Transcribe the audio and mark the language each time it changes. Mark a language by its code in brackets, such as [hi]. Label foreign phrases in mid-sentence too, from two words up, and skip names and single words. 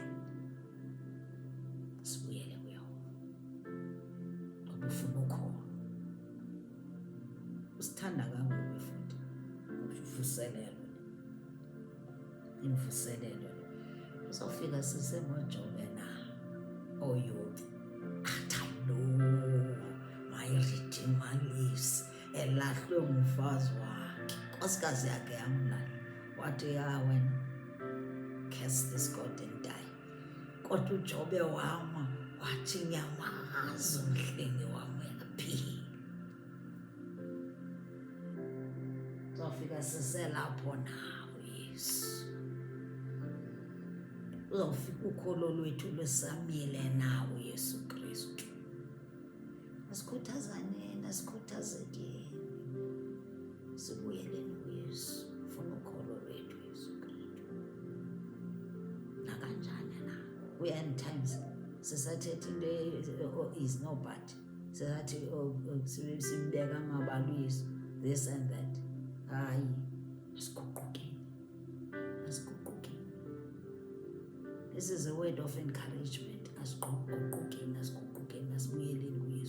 [zu] Sibuyele kuYehova. Ngoba ufuna ukholo. Usithanda kangaka futhi. Uvuselelo. Imvuselelo. Uzofika sisengoJobe na. [en] Oh, youth, and I know my Redeemer lives. [zu] Elahlwe ngumfazi wakhe. Nkosikazi yakhe yamlahla. Wathi ya wena [en] curse this God and die. [zu] Kodwa uJobe wama wathi ngiyamazi umhlengi wami uyaphila. Uzofika siselapho nawe Yesu. Uzofika ukholo lwethu lwesamile nawe Yesu Kristu. Asikhuthazaneni, asikhuthazekeni. Sibuyeleni kuYesu. Ufuna ukholo lwethu Yesu Kristu. Nakanjani na? [en] We are in times [xh] sisathethe into [en] is no but. [zu] Sisathi simbeka ngabantu Yesu. [en] This and that. [zu] Hayi, asiguqukeni. Asiguqukeni. [en] This is a word of encouragement. [zu] Asiguqukeni, asibuyeleni